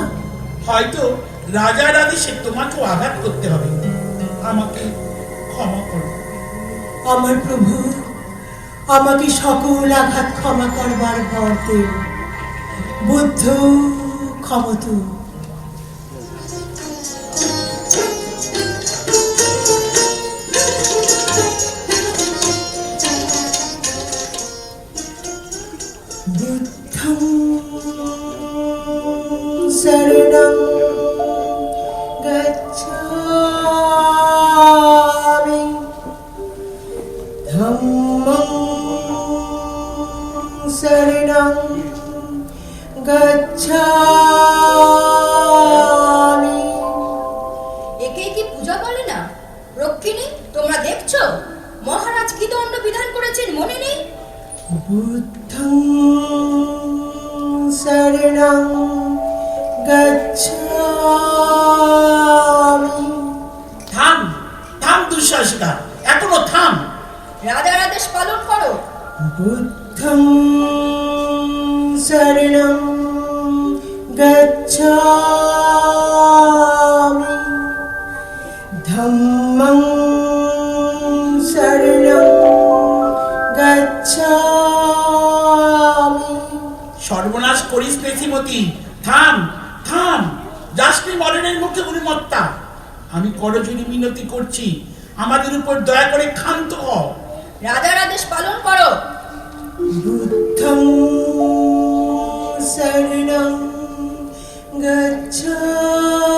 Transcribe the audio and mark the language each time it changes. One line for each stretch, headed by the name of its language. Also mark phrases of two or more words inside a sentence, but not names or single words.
Bangla: হয়তো রাজার আদেশে তোমাকেও আঘাত করতে হবে, আমাকে ক্ষমা করো। আমার প্রভু, আমাকে সকল আঘাত ক্ষমা করবার বর দেও। বুদ্ধ ক্ষমতু।
Pali: বুদ্ধং শরণং গচ্ছামি, ধম্মং শরণং গচ্ছামি।
Bangla: একে কি পূজা বলে না? রক্ষিণী, তোমরা দেখছো মহারাজ কি দণ্ড বিধান করেছেন মনে নেই?
Pali: বুদ্ধং শরণং গচ্ছামি।
Bangla: থাম থাম দুঃসাহসিকা, এখনো থাম। রাজার আদেশ পালন করো।
Pali: বুদ্ধং শরণং গচ্ছামি, ধম্মং শরণং গচ্ছামি।
Bangla: সর্বনাশ করিস নে শ্রীমতী, থাম থাম। যাসনি মরণের মুখে উন্মত্তা। আমি করজোড়ে মিনতি করছি, আমাদের উপর দয়া করে ক্ষান্ত হও। রাজার আদেশ পালন করো।
Pali: বুদ্ধং শরণং গচ্ছামি।